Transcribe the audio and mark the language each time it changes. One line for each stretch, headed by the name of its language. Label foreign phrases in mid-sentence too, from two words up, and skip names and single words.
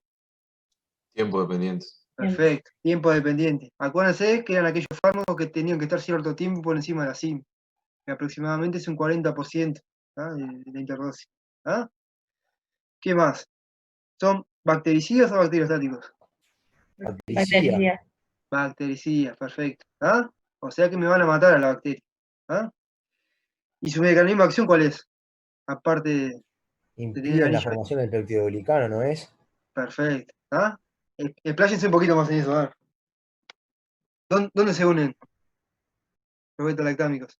Spanish: Tiempo dependiente. Perfecto, tiempo dependiente. Acuérdense que eran aquellos fármacos que tenían que estar cierto tiempo por encima de la CIM, que aproximadamente es un 40% de la interdosis. ¿Qué más? ¿Son bactericidas o bacteriostáticos? bactericidas. Bactericidas, perfecto. O sea que me van a matar a la bacteria. ¿Y su mecanismo de acción cuál es? Aparte de tener Impide la anillo. formación del peptidoglicano, ¿no es? Perfecto. Expláyense un poquito más en eso, a ver. ¿Dónde se unen los beta-lactámicos?